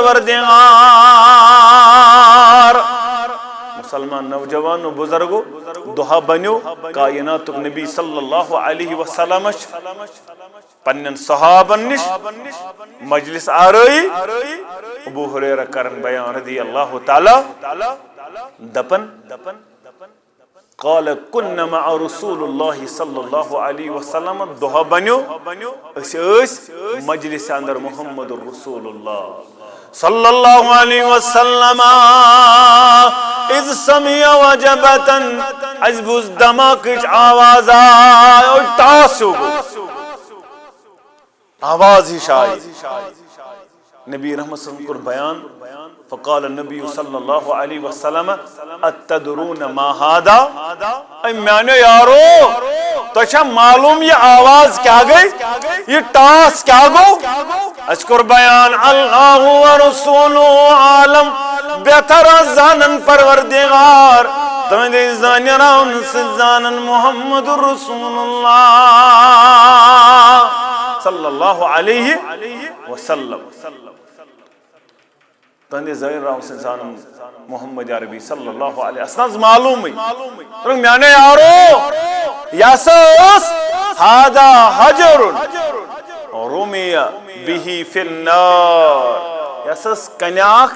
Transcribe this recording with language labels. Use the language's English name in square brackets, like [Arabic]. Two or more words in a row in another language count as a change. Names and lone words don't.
[Kashmiri] پروردگار مسلمان نوجوانو بُزرگو دۄہا بنیو کائناتُک نبی [Arabic] صلی اللہ علیہ وسلم [Kashmiri] پننٮ۪ن صحابن نِش مجلس آرٲیی ابو ہریرہ کرن بیان [Arabic] رضی اللہ تعالی [Kashmiri] دپن [Arabic] قال كنا مع رسول الله صلی اللہ علیہ وسلم [Kashmiri] دۄہا بنیو أسۍ ٲسۍ مجلس اندر محمد [Arabic] رسول اللہ صلی اللہ علیہ وسلم اذ سمع وجبتن [Kashmiri] اَسہِ بوٗز دھماکٕچ آواز آے ٹاس ہیوٗ گوٚو آواز ہِش آیہِ نبی رحمت [Arabic] صلی اللہ علیہ وسلم [Kashmiri] کوٚر بیان [Arabic] فقال النبی صلی اللہ علیہ وسلم اتدرون ما هذا [Kashmiri] اے میانیو یارو تۄہہِ چھا معلوٗم یہِ آواز کیٛاہ گٔے یہِ ٹاس کیٛاہ گوٚو اَسہِ کوٚر بیان [Arabic] اللہ ورسولُہ [Kashmiri] عالم بہتر زانن پروردگار تُہنٛدِ زانراونہٕ سۭتۍ زانن محمد رسول اللہ [Arabic] صلی اللہ علیہ وسلم [Kashmiri] تُہنٛدِ زانراونہٕ سۭتۍ زانن محمد عربی [Arabic] صلی اللہ علیہ وسلم [Kashmiri] معلوٗمٕے میانیو یارو یہِ ہسا ٲس [Arabic] ہادا حجرُن رُمِیَ بِہِ فِی النار [Kashmiri] یہِ ہسا ٲس کنیاکھ